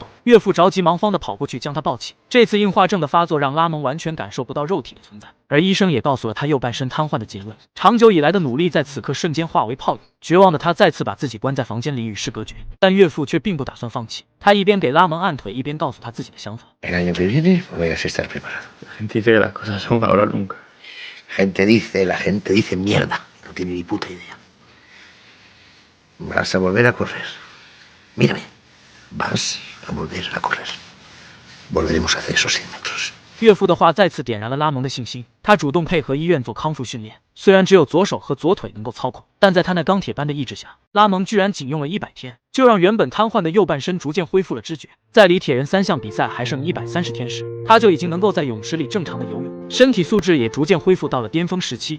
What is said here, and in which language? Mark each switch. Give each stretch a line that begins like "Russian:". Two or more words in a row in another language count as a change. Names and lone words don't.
Chinese: 岳父着急忙慌的跑过去将他抱起。这次硬化症的发作让拉蒙完全感受不到肉体的存在，而医生也告诉了他右半身瘫痪的结论。长久以来的努力在此刻瞬间化为泡影，绝望的他再次把自己关在房间里与世隔绝。但岳父却并不打算放弃，他一边给拉蒙按腿，一边告诉他自己的想法。
Spanish: El año que viene voy a estar preparado. La gente dice que las cosas son ahora o nunca. La gente dice mierda. No tiene ni puta idea. Vas a volver a correr. Mírame. Vas a volver a correr. Volveremos a hacer esos 100 metros.
Chinese: 岳父的话再次点燃了拉蒙的信心，他主动配合医院做康复训练。虽然只有左手和左腿能够操控，但在他那钢铁般的意志下，拉蒙居然仅用了100天，就让原本瘫痪的右半身逐渐恢复了知觉。在离铁人3项比赛还剩130天时，他就已经能够在泳池里正常的游泳，身体素质也逐渐恢复到了巅峰时期。